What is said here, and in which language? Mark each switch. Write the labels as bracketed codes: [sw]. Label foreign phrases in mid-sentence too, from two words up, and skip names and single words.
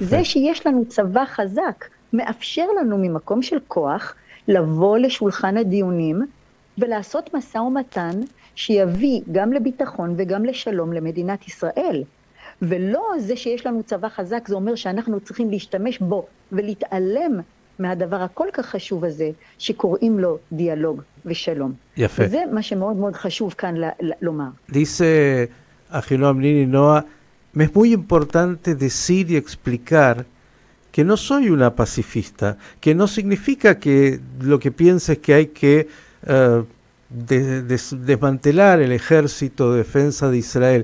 [he] זה שיש לנו צבא חזק, מאפשר לנו ממקום של כוח לבוא לשולחן הדיונים ולעשות משא ומתן שיביא גם לביטחון וגם לשלום למדינת ישראל. ולא זה שיש לנו צבא חזק, זה אומר שאנחנו צריכים להשתמש בו ולהתעלם מהדבר הכל כך חשוב הזה שקוראים לו דיאלוג ושלום. יפה. וזה מה שמאוד מאוד חשוב כאן לומר. [es] Dice Ahinoam Nini Noa, me es muy importante decir y explicar que no soy una pacifista, que no significa que lo que piense es que hay que desmantelar el ejército de defensa de Israel.